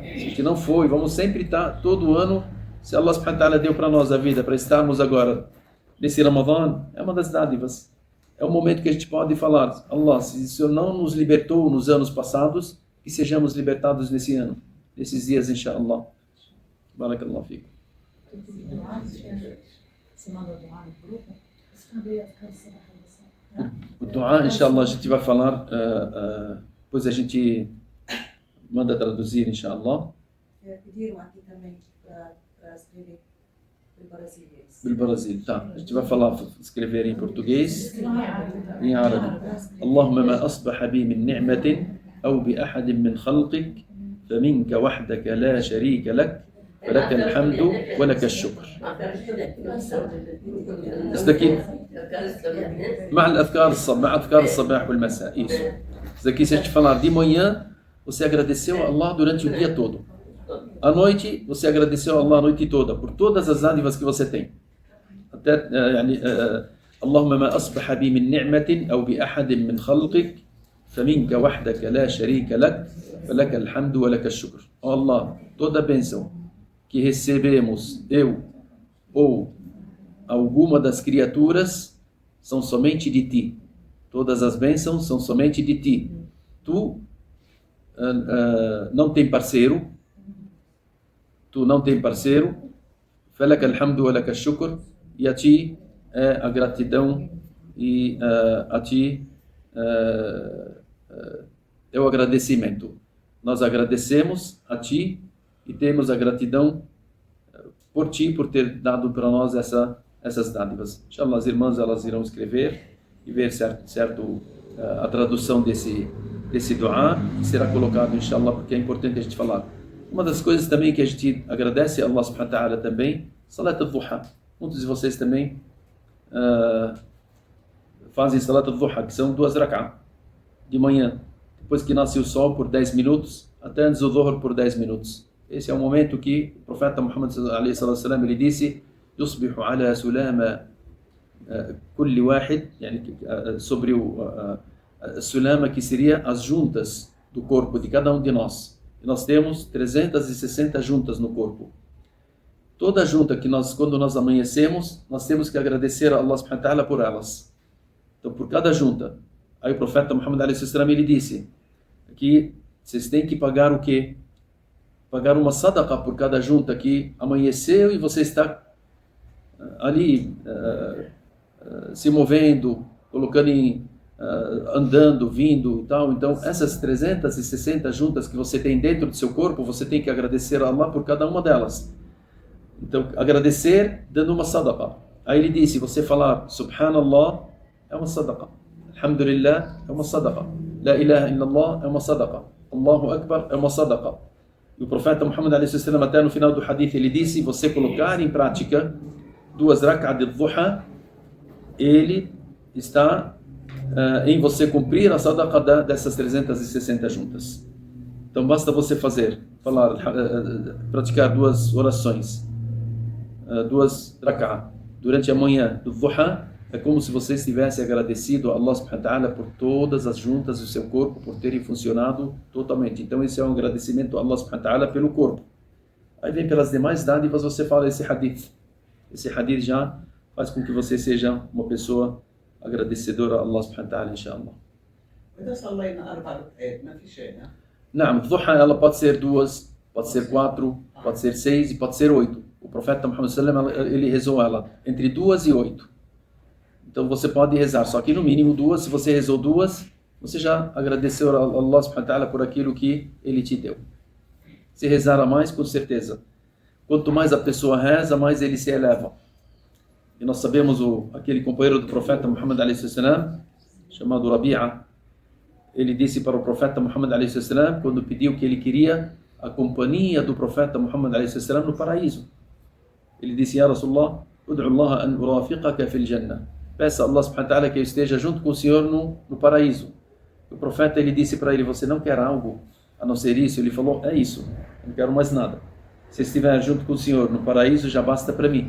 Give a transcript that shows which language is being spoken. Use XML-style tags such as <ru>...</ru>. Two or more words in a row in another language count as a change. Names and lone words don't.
<pt>Se a gente não foi, vamos sempre estar, todo ano, se</pt> <ar>الله سبحانه وتعالى</ar> <pt>deu para nós a vida, para estarmos agora nesse Ramadã, é uma das dádivas. É o momento que a gente pode falar: Allah, se o Senhor não nos libertou nos anos passados, que sejamos libertados nesse ano, nesses dias, inshallah.</pt> <ar>بارك الله فيكم.</ar> <pt>Você manda doar no grupo? Cadê a canção? O dua, inshallah, a gente vai falar, depois a gente manda traduzir, inshallah. Pediram aqui também para escrever Do Brasil, tá. A gente vai falar, escrever em português, em árabe.</pt> <ar>اللهم ما أصبح بي من نعمة أو بأحد من خلقك فمنك وحدك لا شريك لك فلك الحمد ولك الشكر.</ar> <pt>Isso daqui</pt> <ar>مع أذكار الصباح والمساء.</ar> <pt>Isso. Isso daqui, se a gente falar de manhã, você agradeceu a Allah durante o dia todo. À noite, você agradeceu a Allah a noite toda, por todas as dádivas que você tem. Até,</pt> <ar>اللهم ما أصبح بي من نعمة أو بأحد من خلقك فمنك وحدك لا شريك لك فلك الحمد ولك الشكر.</ar> <pt>Oh Allah, toda bênção que recebemos, eu ou alguma das criaturas, são somente de ti. Todas as bênçãos são somente de ti. Tu não tem parceiro. Tu não tem parceiro.</pt> <ar>فلك الحمد ولك الشكر.</ar> <pt>E a ti é a gratidão, e a ti é o agradecimento. Nós agradecemos a ti e temos a gratidão por ti, por ter dado para nós essas dádivas. Inshallah, as irmãs, elas irão escrever e ver certo a tradução desse dua, e será colocado, inshallah, porque é importante a gente falar. Uma das coisas também que a gente agradece a</pt> <ar>الله سبحانه وتعالى</ar> <pt>também,</pt> <ar>صلاة الضحى.</ar> <pt>Muitos de vocês também fazem</pt> <ar>صلاة الضحى,</ar> <pt>que são 2 rak'ah de manhã, depois que nasce o sol por 10 minutos, até antes do Dhuhr por 10 minutos. Esse é o momento que o profeta Muhammad</pt> <ar>عليه السلام,</ar> <pt>ele disse:</pt> <ar>"يصبح على سلامى كل واحد",</ar> <pt>sobre o sulama, que seria as juntas do corpo de cada um de nós. E nós temos 360 juntas no corpo. Toda junta que quando nós amanhecemos, nós temos que agradecer a</pt> <ar>الله سبحانه وتعالى</ar> <pt>por elas. Então, por cada junta. Aí o profeta Muhammad</pt> <ar>عليه السلام,</ar> <pt>ele disse que vocês têm que pagar o quê? Pagar uma sadaqa por cada junta que amanheceu e você está ali se movendo, colocando andando, vindo e tal. Então, essas 360 juntas que você tem dentro do seu corpo, você tem que agradecer a Allah por cada uma delas. Então, agradecer dando uma sadaqa. Aí ele disse, você falar Subhanallah é uma sadaqa, Alhamdulillah é uma sadaqa,</pt> <ar>لا إله إلا الله</ar> <pt>é uma sadaqa,</pt> <ar>الله أكبر</ar> <pt>é uma sadaqa. E o profeta Muhammad a.s. até no final do hadith ele disse, você colocar em prática 2 rak'ah de duha, ele está em você cumprir a sadaqa dessas 360 juntas. Então basta você praticar 2 orações, 2 rak'ah durante a manhã do duha. É como se você estivesse agradecido a</pt> <ar>الله سبحانه وتعالى</ar> <pt>por todas as juntas do seu corpo, por terem funcionado totalmente. Então esse é um agradecimento a</pt> <ar>الله سبحانه وتعالى</ar> <pt>pelo corpo. Aí vem pelas demais dádivas, você fala esse hadith. Esse hadith já faz com que você seja uma pessoa agradecedora a</pt> <ar>الله سبحانه وتعالى,</ar> <pt>inshallah.</pt> <ar>وإذا صلينا 4 ركعات ما في شيء. Naam,</ar> <pt>duha ela pode ser 2, pode ser 4, pode ser 6 e pode ser 8. O profeta Muhammad</pt> <ar>صلى الله عليه وسلم,</ar> <pt>ele rezou ela entre 2 e 8. Então você pode rezar, só que no mínimo 2, se você rezou 2, você já agradeceu a</pt> <ar>الله سبحانه وتعالى</ar> <pt>por aquilo que Ele te deu. Se rezar a mais, com certeza. Quanto mais a pessoa reza, mais ele se eleva. E nós sabemos aquele companheiro do profeta Muhammad a.s., chamado Rabi'a, ele disse para o profeta Muhammad a.s., quando pediu que ele queria a companhia do profeta Muhammad a.s. no paraíso. Ele disse,</pt> <ar>يا رسول الله ادع الله أن أرافقك في الجنة.</ar> <pt>Peça a</pt> <ar>الله سبحانه وتعالى</ar> <pt>que eu esteja junto com o Senhor no paraíso. O profeta, ele disse para ele, você não quer algo a não ser isso? Ele falou, é isso, não quero mais nada. Se estiver junto com o Senhor no paraíso, já basta para mim.</pt>